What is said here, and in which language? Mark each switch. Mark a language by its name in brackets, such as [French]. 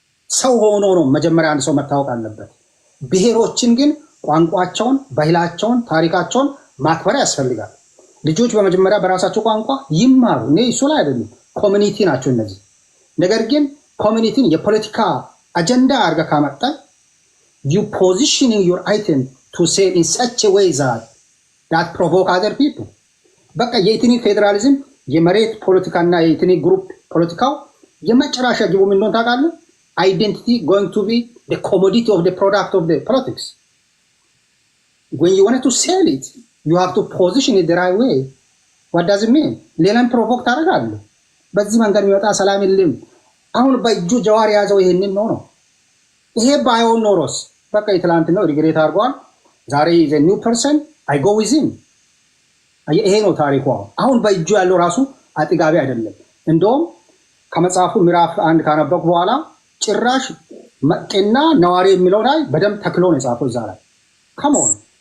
[Amharic] ሰው ሆኖ ነው መጀመሪያ አንድ ሰው መታወቅ አለበት። ብሔሮችን ግን ቋንቋቸውን፣ ባህላቸውን፣ ታሪካቸውን ማክበር ያስፈልጋል። ልጆች በመጀመሪያ በራሳቸው ቋንቋ ይማሩ። እኔ እሱ ላይ አይደለም፣ ኮሚኒቲ ናቸው እነዚህ። ነገር ግን ኮሚኒቲን የፖለቲካ አጀንዳ አድርገህ ካመጣ [English] you positioning your item to say in such a way that provoke other people። [Amharic] በቃ የኢትኒክ ፌዴራሊዝም የመሬት ፖለቲካና የኢትኒክ ግሩፕ ፖለቲካው የመጨረሻ ግቡ ምን እንደሆነ ታውቃለህ? [English] identity going to be the commodity of the product of the politics. When you want to sell it, you have to position it the right way. What does it mean? [Amharic] ሌላም ፕሮቮክ ታደርጋለህ። በዚህ መንገድ የሚወጣ ሰላም የለም። አሁን በእጁ ጀዋር የያዘው ይሄንን ነው። ይሄ ባይሆን ኖሮስ በቃ የትላንት ነው ሪግሬት አድርጓል። ዛሬ [English] is a new person, I go with him። [Amharic] ይሄ ነው ታሪኩ። አሁን በእጁ ያለው ራሱ አጥጋቢ አይደለም። እንደውም ከመጽሐፉ ምዕራፍ 1 ካነበብኩ በኋላ ጭራሽ መጤና ነዋሪ የሚለው ላይ በደንብ ተክሎ ነው የጻፈው። እዛ ላይ ከመሆን